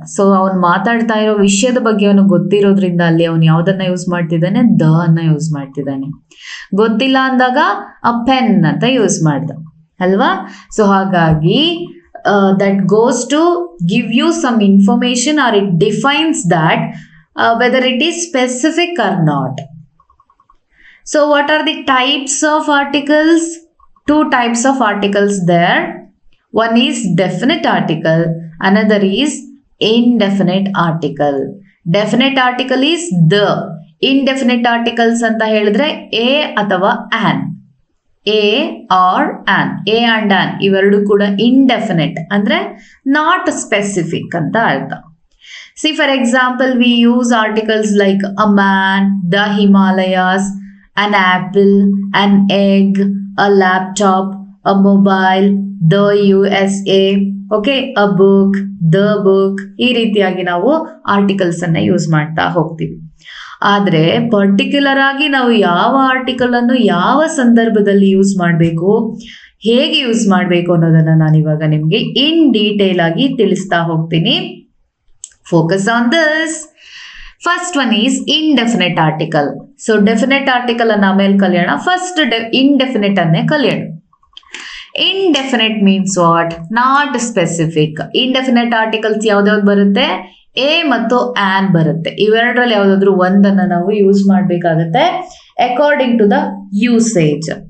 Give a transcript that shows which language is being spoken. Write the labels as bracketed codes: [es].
[kn] So ಅವನು ಮಾತಾಡ್ತಾ ಇರೋ ವಿಷಯದ ಬಗ್ಗೆ ಅವನಿಗೆ ಗೊತ್ತಿರೋದ್ರಿಂದ ಅಲ್ಲಿ ಅವನು ಯಾವ್ದನ್ನ ಯೂಸ್ ಮಾಡ್ತಿದ್ದಾನೆ, ದ ಅನ್ನ ಯೂಸ್ ಮಾಡ್ತಿದ್ದಾನೆ. ಗೊತ್ತಿಲ್ಲ ಅಂದಾಗ ಅ ಪೆನ್ ಅಂತ ಯೂಸ್ ಮಾಡ್ದ ಅಲ್ವಾ. [en] So ಹಾಗಾಗಿ that goes to give you some information or it defines that whether it is specific or not. So what are the types of articles? Two types of articles there. One is definite article, another is indefinite article. Definite article is the. Indefinite articles [kn] anta helidre [en] a ಅಥವಾ an. A or an. A and an [kn] ಇವೆರಡು ಕೂಡ [en] indefinite ಅಂದ್ರೆ not specific [kn] ಅಂತ ಅರ್ಥ. [en] See, for example, we use articles like a man, the Himalayas, an apple, an egg, a laptop, a mobile, the USA, okay, a book, the book. [kn] ಈ ರೀತಿಯಾಗಿ ನಾವು articles ಅನ್ನ use ಮಾಡ್ತಾ ಹೋಗ್ತೀವಿ. ಆದ್ರೆ ಪರ್ಟಿಕ್ಯುಲರ್ ಆಗಿ ನಾವು ಯಾವ ಆರ್ಟಿಕಲ್ ಅನ್ನು ಯಾವ ಸಂದರ್ಭದಲ್ಲಿ ಯೂಸ್ ಮಾಡಬೇಕು, ಹೇಗೆ ಯೂಸ್ ಮಾಡಬೇಕು ಅನ್ನೋದನ್ನ ನಾನು ಇವಾಗ ನಿಮ್ಗೆ ಇನ್ ಡೀಟೇಲ್ ಆಗಿ ತಿಳಿಸ್ತಾ ಹೋಗ್ತೀನಿ. [en] Focus on this. First one is indefinite article. [kn] So definite article ಅನ್ನ ಆಮೇಲೆ ಕಲಿಯೋಣ. ಫಸ್ಟ್ indefinite ಅನ್ನೇ ಕಲಿಯೋಣ. [en] Indefinite means what? Not specific. Indefinite articles [kn] ಯಾವ್ದಾವ್ದು ಬರುತ್ತೆ, ಎ ಮತ್ತು ಆನ್ ಬರುತ್ತೆ. ಇವೆರಡರಲ್ಲಿ ಯಾವ್ದಾದ್ರು ಒಂದನ್ನ ನಾವು ಯೂಸ್ ಮಾಡಬೇಕಾಗುತ್ತೆ [en] According to the usage.